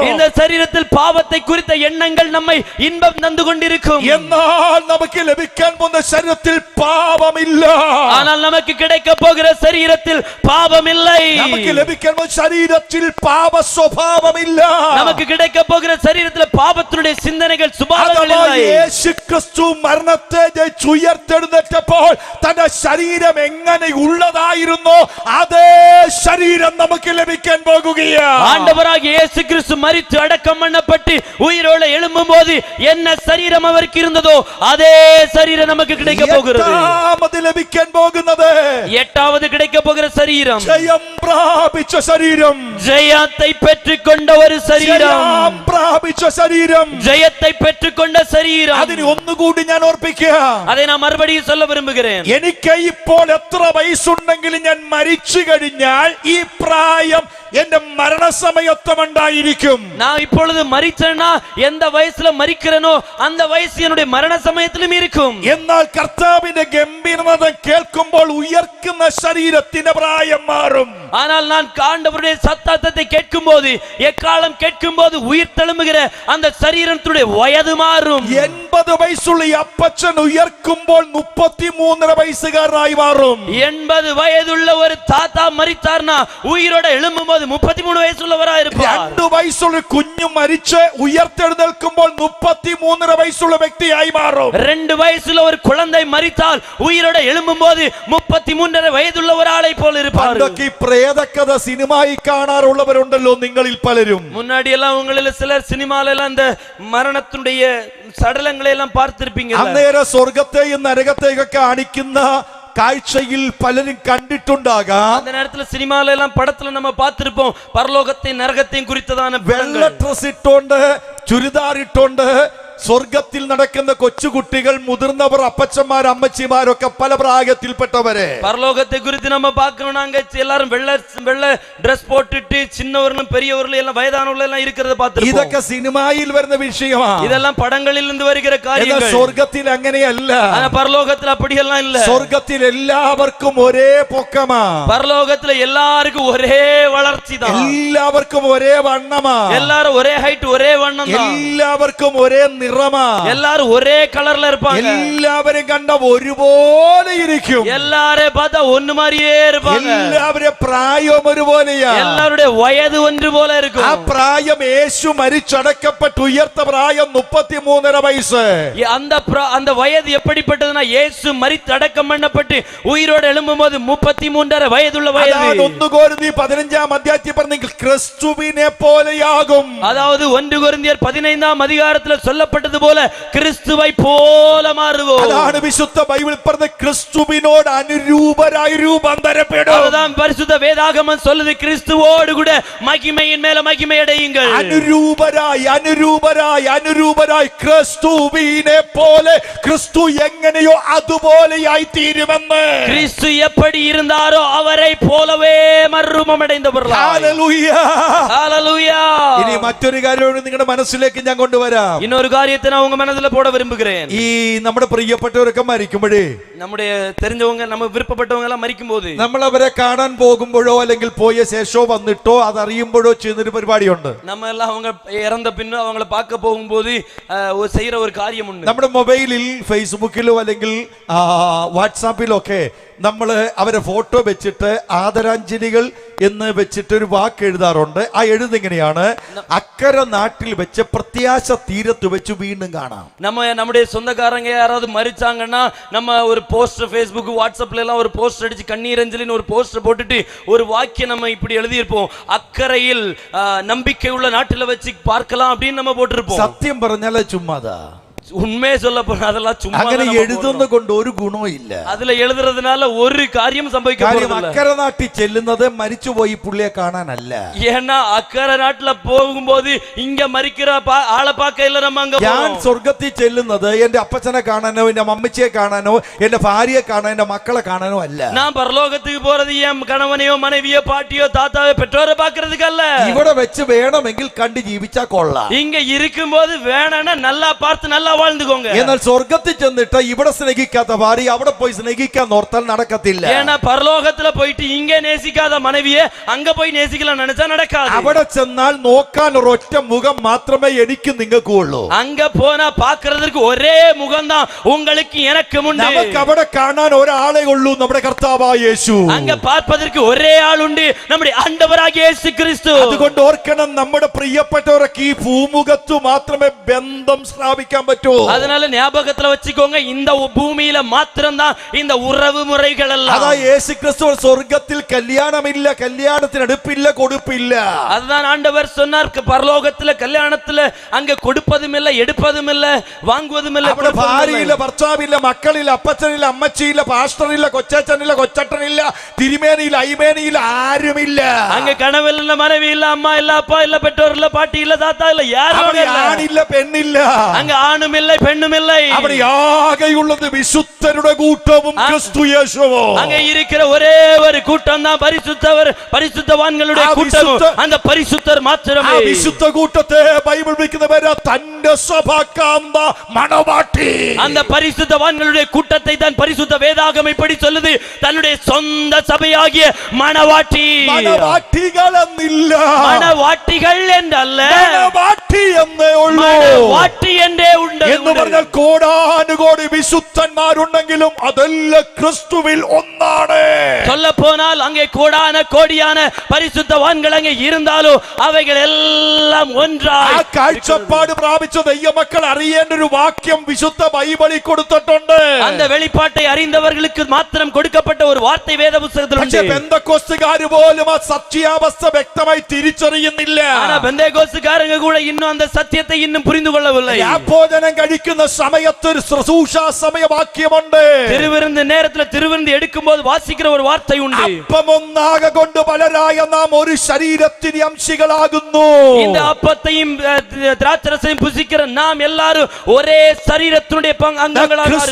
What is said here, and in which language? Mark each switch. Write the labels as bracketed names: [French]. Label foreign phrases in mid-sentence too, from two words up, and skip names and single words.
[Tamil] இந்த சரீரத்தில் பாவத்தை குறித்த எண்ணங்கள் நம்மை இன்பம் தந்து கொண்டிருக்கும். [Malayalam] എന്നാൽ നമുക്ക് ലഭിക്കാൻ പോകുന്ന ശരീരത്തിൽ പാപമില്ല. [Tamil] ஆனால் நமக்கு கிடைக்க போகிற சரீரத்தில் பாவம் இல்லை. [Malayalam] നമുക്ക് ലഭിക്കാൻ പോകുന്ന ശരീരത്തിൽ പാപ സ്വഭാവമില്ല. [Tamil] நமக்கு கிடைக்க போகிற சரீரத்தில் பாவத்தினுடைய சிந்தனைகள் சுபாவங்கள் [Malayalam] അഥവാ [Tamil] இல்லை. [Malayalam] യേശുക്രിസ്തു മരണത്തെ ജയിച്ച് ഉയർത്തെഴുന്നേറ്റപ്പോൾ തന്റെ ശരീരം എങ്ങനെ ഉള്ളതായിരുന്നോ അതേ ശരീരം നമുക്ക് ലഭിക്കാൻ പോകുകയാണ്. [Tamil] ஆண்டவராகிய இயேசு கிறிஸ்து மரித்து அடக்கம் பண்ணப்பட்டு உயிரோடு எழும்பும்போது என்ன சரீரம் அவருக்கு இருந்ததோ அதே சரீரம் நமக்கு கிடைக்க போகிறது. [Malayalam] എട്ടാമത് ലഭിക്കാൻ പോകുന്നത് [Tamil] எட்டாவது கிடைக்க போகிற சரீரம் [Malayalam] ജയം പ്രാപിച്ച ശരീരം. [Tamil] ஜெயத்தை பெற்றுக்கொண்ட ஒரு சரீரம். [Malayalam] ജയം പ്രാപിച്ച ശരീരം. [Tamil] ஜெயத்தை பெற்றுக்கொண்ட சரீரம். [Malayalam] അതിന് ഒന്നുകൂടി ഞാൻ ഓർപ്പിക്കുക. [Tamil] அதை நான் மறுபடியும் சொல்ல விரும்புகிறேன். [Malayalam] എനിക്ക് ഇപ്പോൾ എത്ര വയസ്സുണ്ടെങ്കിലും ഞാൻ മരിച്ചു കഴിഞ്ഞാൽ ഈ പ്രായം എന്റെ മരണസമയത്തുണ്ടായിരിക്കും. [Tamil] நான் இப்பொழுது மரிச்சேனா எந்த வயசுல மரிக்கிறேனோ அந்த வயசு என்னுடைய மரண சமயத்திலும் இருக்கும். [Malayalam] എന്നാൽ കർത്താവിന്റെ ഗംഭീരനാദം കേൾക്കുമ്പോൾ ഉയർക്കുന്ന ശരീരത്തിന്റെ പ്രായം മാറും. [Tamil] ஆனால் நான் ஆண்டவருடைய சத்தத்தை கேட்கும்போது எக்காலம் கேட்கும்போது உயிர் தெழும்புகிற அந்த சரீரத்துடைய வயது மாறும். [Malayalam] 80 വയസ്സുള്ള ഈ അപ്പച്ചൻ ഉയർക്കുമ്പോൾ 33 വയസ്സുകാരനായി മാറും. [Tamil] 80 வயதுள்ள ஒரு தாத்தா மரித்தார்னா உயிரோட எழும்பும்போது 33 வயசுள்ளவராக இருப்பார். [Malayalam] 2 വയസ്സുള്ള കുഞ്ഞു മരിച്ച് ഉയർത്തെഴുന്നേൽക്കുമ്പോൾ 33 വയസ്സുള്ള വ്യക്തിയായി മാറും. [Tamil] 2 வயசுல ஒரு குழந்தை மரித்தால் உயிரோட எழும்பும்போது 33 வயதுள்ள ஒரு ஆளை போல இருப்பார். [Malayalam] പണ്ടൊക്കെ ഈ പ്രേതകഥ സിനിമയിൽ കാണാറുള്ളവരുണ്ടല്ലോ നിങ്ങളിൽ പലരും. [Tamil] முன்னாடி எல்லாம் உங்களில் சிலர் சினிமால எல்லாம் இந்த மரணத்துடைய சடலங்களை எல்லாம் பார்த்திருப்பீங்க. [Malayalam] അന്നേരം സ്വർഗത്തെയും നരകത്തെയൊക്കെ കാണിക്കുന്ന കാഴ്ചയിൽ പലരും കണ്ടിട്ടുണ്ടാകാം. [Tamil] அந்த நேரத்துல சினிமால எல்லாம் படத்துல நம்ம பார்த்திருப்போம் பரலோகத்தையும் നരകത്തെയും குறித்ததான [Malayalam] വെള്ള ഡ്രസ് ഇട്ടോണ്ട് ചുരിദാർ ഇട്ടോണ്ട് സ്വർഗത്തിൽ നടക്കുന്ന കൊച്ചുകുട്ടികൾ, മുതിർന്നവർ, അപ്പച്ചന്മാർ, അമ്മച്ചിമാരൊക്കെ പല പ്രായത്തിൽപ്പെട്ടവരെ. [Tamil] பரலோகத்தை குறித்து நம்ம பார்க்கணும். அங்க எல்லாரும் வெள்ள Dress போட்டுட்டு சின்னவர்களும் பெரியவர்களும் எல்லாம் வயதானவர்கள் எல்லாம் இருக்கிறத பார்த்திருப்போம். [Malayalam] ഇതൊക്കെ സിനിമയിൽ വരുന്ന വിഷയമാണ്. [Tamil] இதெல்லாம் படங்களில் இருந்து வருகிற காரியங்கள். [Malayalam] സ്വർഗത്തിൽ അങ്ങനെയല്ല. [Tamil] ஆனா பரலோகத்துல அப்படி எல்லாம் இல்ல. [Malayalam] സ്വർഗത്തിൽ എല്ലാവർക്കും ഒരേ പൊക്കമാ. [Tamil] பரலோகத்துல எல்லாருக்கும் ஒரே வளர்ச்சி தான். [Malayalam] എല്ലാവർക്കും ഒരേ വണ്ണമാ. [Tamil] எல்லாரும் ஒரே ஹைட் ஒரே வண்ணம் தான். [Malayalam] എല്ലാവർക്കും ഒരേ നിറമാ. [Tamil] எல்லாரும் ஒரே கலர்ல இருப்பாங்க. [Malayalam] എല്ലാവരും കണ്ട ഒരുപോലെ ഇരിക്കും. [Tamil] எல்லாரையும் பார்த்தா ஒண்ணு மாதிரியே இருப்பாங்க. [Malayalam] എല്ലാവരുടെ പ്രായവും ഒരുപോലെയാ. [Tamil] எல்லாருடைய வயது ஒன்று போல இருக்கும். [Malayalam] ആ പ്രായം യേശു മരിച്ചടക്കപ്പെട്ട് ഉയർത്ത പ്രായം 33 വയസ്സ്. [Tamil] அந்த வயது எப்படிப்பட்டதுன்னா இயேசு மரித்து அடக்கம் பண்ணப்பட்டு உயிரோடு எழும்பும்போது 33 வயதுள்ள வயது. [Malayalam] 1 കൊരിന്ത്യർ 15 അധ്യായത്തിൽ പറഞ്ഞെങ്കിൽ ക്രിസ്തുവിനെ പോലെയാകും. [Tamil] அதாவது 1 கொரிந்தியர் 15 அதிகாரத்தில் சொல்லப்பட்டது போல கிறிஸ்துவை போல மாறுவோம். [Malayalam] അതാണ് വിശുദ്ധ ബൈബിൾ പറഞ്ഞ ക്രിസ്തുവിനോട് അനുരൂപരായി രൂപാന്തരപ്പെടും. [Tamil] அதுதான் பரிசுத்த வேதாகமம் சொல்லுது, கிறிஸ்துவோடு கூட மகிமையின் மேல மகிமை அடையுங்கள். [Malayalam] അനുരൂപരായി അനുരൂപരായി അനുരൂപരായി ക്രിസ്തുവിനെ പോലെ ക്രിസ്തു എങ്ങനെയോ അതുപോലെയായി തീരുമെന്ന്. [Tamil] கிறிஸ்து எப்படி இருந்தாரோ அவரை போலவே மறுரூபம் அடைந்தவர்களாய். [Malayalam] ഹല്ലേലൂയ. [Tamil] ஹல்லேலூயா. [Malayalam] ഇനി മറ്റൊരു കാര്യം നിങ്ങളുടെ മനസ്സിലേക്ക് ഞാൻ കൊണ്ടുവരാം. [Tamil] இன்னொரு காரியத்தை நான் உங்க மனதில போட விரும்புகிறேன். [Malayalam] ഈ നമ്മുടെ പ്രിയപ്പെട്ടവരൊക്കെ മരിക്കുമ്പോഴേ, [Tamil] நம்முடைய தெரிஞ்சவங்க நம்ம விருப்பப்பட்டவங்க எல்லாம் மരിக்கும்போது [Malayalam] നമ്മൾ അവരെ കാണാൻ പോകുമ്പോഴോ അല്ലെങ്കിൽ പോയ ശേഷമോ വന്നിട്ടോ അതറിയുമ്പോഴോ ചെയ്യുന്നൊരു പരിപാടിയുണ്ട്. [Tamil] நம்ம எல்லாம் அவங்க இறந்த பின்னும் அவங்கள பார்க்க போகும்போது செய்யற ஒரு காரியம் உண்டு. [Malayalam] നമ്മുടെ മൊബൈലിൽ ഫേസ്ബുക്കിലോ അല്ലെങ്കിൽ വാട്സാപ്പിലൊക്കെ നമ്മൾ അവരെ ഫോട്ടോ വെച്ചിട്ട് ആദരാഞ്ജലികൾ എന്ന് വെച്ചിട്ട് ഒരു വാക്ക് എഴുതാറുണ്ട്. ആ എഴുതിങ്ങനെയാണ്, അക്കര നാട്ടിൽ വെച്ച് പ്രത്യാശ തീരത്ത് വെച്ച് വീണ്ടും കാണാം. [Tamil] நம்முடைய சொந்தக்காரங்க யாராவது மரிச்சாங்கன்னா நம்ம ஒரு போஸ்டர் Facebook வாட்ஸ்அப்ல எல்லாம் ஒரு போஸ்டர் அடிச்சு கண்ணீரஞ்சலின்னு ஒரு போஸ்டர் போட்டுட்டு ஒரு வாக்கியம் நம்ம இப்படி எழுதி இருப்போம், அக்கறையில் நம்பிக்கை உள்ள நாட்டில வச்சு பார்க்கலாம் அப்படின்னு நம்ம போட்டிருப்போம். [Malayalam] സത്യം പറഞ്ഞാൽ ചുമ്മാതാ. [Tamil] உண்மையே சொல்ல போனா அதெல்லாம் சும்மா [Malayalam] അങ്ങനെ എഴുതുന്ന കൊണ്ട് ഒരു ഗുണവും ഇല്ല. [Tamil] அதுல எழுதுறதுனால ஒரு காரியம் சம்பவிக்க போறதில்ல. [Malayalam] അക്കരെ നാട്ടിൽ ചെല്ലുന്നത് മരിച്ചുപോയി പുള്ളിയെ കാണാനല്ല. [Tamil] ஏன்னா அக்கறை நாட்டுல போகும்போது இங்க மரிக்கிற ஆளை பார்க்க இல்ல நம்ம அங்க [Malayalam] ഞാൻ സ്വർഗത്തിൽ ചെല്ലുന്നത് എന്റെ അപ്പച്ചനെ കാണാനോ എന്റെ അമ്മച്ചിയെ കാണാനോ എന്റെ ഭാര്യയെ കാണാനോ എന്റെ മക്കളെ കാണാനോ അല്ല. [Tamil] நான் பரலோகத்துக்கு போறது என் கணவனையோ மனைவியோ பாட்டியோ தாத்தாவோ பெற்றோரை பார்க்கிறதுக்கு அல்ல. [Malayalam] ഇവിടെ വെച്ച് വേണമെങ്കിൽ കണ്ട് ജീവിച്ചാ കൊള്ളാം. [Tamil] இங்க இருக்கும்போது வேணும்னா நல்லா பார்த்து நல்லா வாழ்ந்துக்கோங்க. [Malayalam] എന്നാൽ സ്വർഗത്തിൽ ചെന്നിട്ട് ഇവിടെ സ്നേഹിക്കാത്ത ഭാര്യ അവിടെ പോയി സ്നേഹിക്കാൻ ഓർത്താൽ നടക്കത്തില്ല. [Tamil] ஏன்னா பரலோகத்துல போயிட்டு இங்க நேசிக்காத மனைவியே அங்க போய் நேசிக்கலாம் நினைச்சா நடக்காது. [Malayalam] അവിടെ ചെന്നാൽ നോക്കാൻ ഒരൊറ്റ മുഖം മാത്രമേ എനിക്ക് നിങ്ങൾക്ക് ഉള്ളൂ. [Tamil] அங்க போனா பாக்குறதுக்கு ஒரே முகம்தான் உங்களுக்கு எனக்கு உண்டு. [Malayalam] നമുക്ക് അവിടെ കാണാൻ ഒരാളെ ഉള്ളൂ, നമ്മുടെ കർത്താവായ യേശു. [Tamil] அங்க பார்ப்பதற்கு ஒரே ஆள் உண்டு, நம்முடைய ஆண்டவராகிய இயேசு கிறிஸ்து. [Malayalam] അതുകൊണ്ട് ഓർക്കണം, നമ്മുടെ പ്രിയപ്പെട്ടവർക്ക് ഈ ഭൂമുഖത്തു മാത്രമേ ബന്ധം സ്ഥാപിക്കാൻ പറ്റൂ. [Tamil] அதனால ஞாபகத்துல வச்சுக்கோங்க, இந்த பூமியில மாத்திரம்தான் இந்த உறவு முறைகள் எல்லாம். [Malayalam] അതാ യേശു ക്രിസ്തു സ്വർഗത്തിൽ കല്യാണമില്ല, കല്യാണത്തിന് അടുപ്പില്ല, കൊടുപ്പില്ല. [Tamil] அதுதான் ஆண்டவர் சொன்னார், பரலோகத்துல கல்யாணத்துல அங்க கொடுப்பதும் இல்ல, எடுப்பதும் இல்ல, வாங்குவதும் இல்ல. [Malayalam] അവിടെ ഭാര്യയില്ല, ഭർത്താവില്ല, മക്കളില്ല, അപ്പച്ചനില്ല, അമ്മച്ചിയില്ല, പാസ്റ്ററില്ല, കൊച്ചച്ചനില്ല, കൊച്ചട്ടനില്ല, തിരുമേനിയില്ല, അയ്മേനിയില്ല, ആരുമില്ല. [Tamil] அங்க கணவன் இல்ல, மனைவி இல்ல, அம்மா இல்ல, அப்பா இல்ல, பெற்றோர் இல்ல, பாட்டி இல்ல, தாத்தா இல்ல, யாரும் [Malayalam] അവിടെ ആണില്ല, പെണ്ണില്ല. [Tamil] அங்க ஆணும் இல்லை, பெண்ணும் இல்லை. [Malayalam] അവിടെ ആകെയുള്ളത് വിശുദ്ധരുടെ കൂട്ടവും ക്രിസ്തു യേശുവും. [Tamil] அங்க இருக்கிற ஒரே ஒரு கூட்டம் தான் பரிசுத்தவான்களுடைய கூட்டம். அந்த பரிசுத்தர் மாத்திரமே. [Malayalam] ആ വിശുദ്ധ കൂട്ടത്തെ ബൈബിൾ വിളിക്കുന്ന പേര് തന്റെ സഭാകാന്ത മണവാട്ടി. [Tamil] அந்த பரிசுத்தவான்களுடைய கூட்டத்தை தான் பரிசுத்த வேதாகமம் இப்படி சொல்லுது, தன்னுடைய சொந்த சபையாகிய மணவாட்டி. [Malayalam] മണവാട്ടികൾ എന്നില്ല, [Tamil] மணவாட்டிகள் என்றல்ல, [Malayalam] മണവാട്ടി എന്നേ ഉള്ളൂ. [Tamil] வாட்டி என்றே உண்டு. [Malayalam] എന്ന് പറഞ്ഞാൽ കോടാനുകോടി വിശുദ്ധന്മാരുണ്ടെങ്കിലും അതെല്ലാം ക്രിസ്തുവിൽ ഒന്നാണ്. [Tamil] சொல்ல போனால் அங்கே கோடான கோடியான பரிசுத்தவான்கள் அங்கே இருந்தாலும் அவைகள் எல்லாம் ஒன்றாய். [Malayalam] ആ കാഴ്ചപ്പാട് പ്രാപിച്ച ദൈവമക്കൾ അറിയേണ്ട ഒരു വാക്യം വിശുദ്ധ ബൈബിളിൽ കൊടുത്തിട്ടുണ്ട്. [Tamil] அந்த வெளிப்பாட்டை அறிந்தவர்களுக்கு மாத்திரம் கொடுக்கப்பட்ட ஒரு வார்த்தை வேத புத்தகத்தில் [Malayalam] പക്ഷേ [Tamil] உண்டு. [Malayalam] പെന്തക്കോസ്തുകാർ പോലും ആ സത്യാവസ്ഥ വ്യക്തമായി തിരിച്ചറിയുന്നില്ല. [Tamil] ஆனா பெந்தேகோஸ்துக்காரங்க கூட இன்னும் அந்த சத்தியத்தை இன்னும் புரிந்து கொள்ளவில்லை. [Malayalam] ഭോജനം കഴിക്കുന്ന സമയത്ത് ഒരു ശുശ്രൂഷാ സമയവാക്യമുണ്ട്. [Tamil] திருவிருந்து நேரத்துல திருவிருந்து எடுக்கும்போது வாசிக்கிற ஒரு வார்த்தை உண்டு. [Malayalam] അപ്പമൊന്നാകെ കൊണ്ട് പലരായ നാം ഒരു ശരീരത്തിന്റെ അംശികളാകുന്നു. [Tamil] இந்த அப்பத்தையும் திராட்சரசையும் புசிக்கிற நாம் எல்லாரும் ஒரே சரீரத்தினுடைய அங்கங்களாக மாறுகிறோம்.